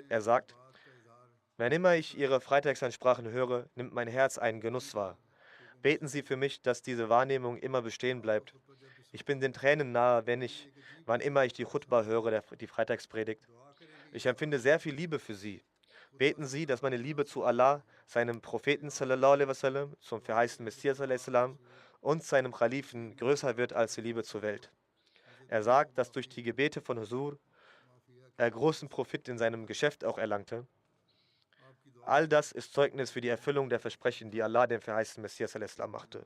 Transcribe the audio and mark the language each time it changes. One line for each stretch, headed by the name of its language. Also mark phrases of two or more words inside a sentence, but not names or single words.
German: Er sagt, wann immer ich Ihre Freitagsansprachen höre, nimmt mein Herz einen Genuss wahr. Beten Sie für mich, dass diese Wahrnehmung immer bestehen bleibt. Ich bin den Tränen nahe, wann immer ich die Khutbah höre, die Freitagspredigt. Ich empfinde sehr viel Liebe für Sie. Beten Sie, dass meine Liebe zu Allah, seinem Propheten
Arabic: صلى الله عليه وسلم,
German: zum verheißten Messias
Arabic: عليه السلام
German: und seinem Khalifen größer wird als die Liebe zur Welt. Er sagt, dass durch die Gebete von Husur er großen Profit in seinem Geschäft auch erlangte. All das ist Zeugnis für die Erfüllung der Versprechen, die Allah dem verheißten Messias
Arabic: عليه السلام
German: machte.